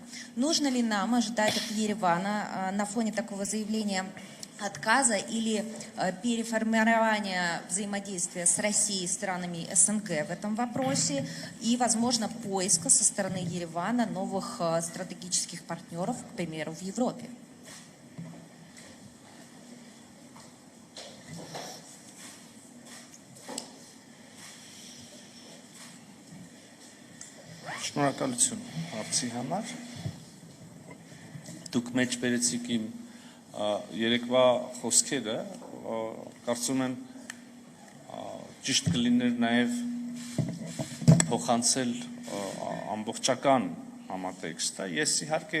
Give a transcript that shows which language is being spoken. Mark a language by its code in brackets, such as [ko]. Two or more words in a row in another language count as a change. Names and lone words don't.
[ru] Нужно ли нам ожидать от Еревана на фоне такого заявления отказа или переформирования взаимодействия с Россией и странами СНГ в этом вопросе и, возможно, поиска со стороны Еревана новых стратегических партнеров, к примеру, в Европе? [hy] Շնորհակալություն հարցի համար։ Դուք մեջ բերեցիք իմ երեկվա խոսքերը, կարծում եմ ճիշտ կլիներ նաև փոխանցել ամբողջական համատեքստը։ Ես իհարկե